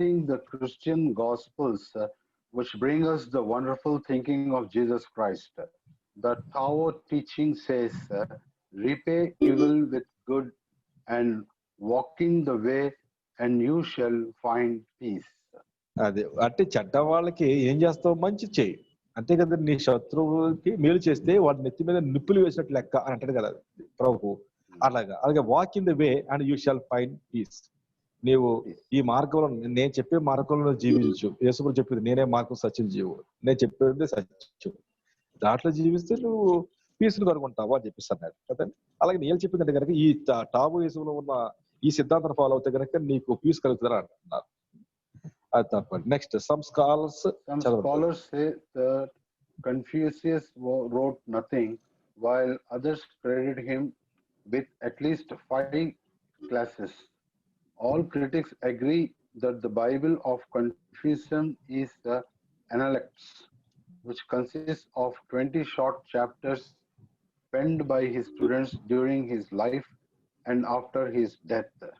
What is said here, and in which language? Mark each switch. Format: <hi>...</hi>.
<en>the Christian Gospels, which bring us the wonderful thinking of Jesus Christ. The Tao teaching says, repay evil with good and walk in the way and you shall find peace.</en> <te>అదే అంటే చెడ్డ వాళ్ళకి ఏం చేస్తావు, మంచి చేయి అంతే కదా. నీ శత్రువుకి మేలు చేస్తే వాడి నెత్తి మీద నిప్పులు వేసినట్టు లెక్క అని అంటాడు కదా ప్రభు.</te> <en>అలాగే walk in the way and you shall find peace.</en> <te>నీవు ఈ మార్గంలో, నేను చెప్పే మార్గంలో జీవించు. యేసు చెప్పింది నేనే మార్గం సత్యం జీవు, నేను చెప్పేది సత్యం, దాంట్లో జీవిస్తే నువ్వు పీస్ను కనుగొంటావు అని చెప్పిస్తున్నాడు కదండి. అలాగే నేను చెప్పిందంటే కనుక ఈ టావోయిజంలో ఉన్న ఈ సిద్ధాంతాన్ని ఫాలో అవుతే కనుక నీకు పీస్ కలుగుతుందని అంటున్నారు. అది తప్పండి.</te> <en>Next some scholars say that Confucius wrote nothing, while others credit him with at least 5 classes. All critics agree that the Bible of Confucius is the Analects, which consists of 20 short chapters penned by his students during his life and after his death.</en>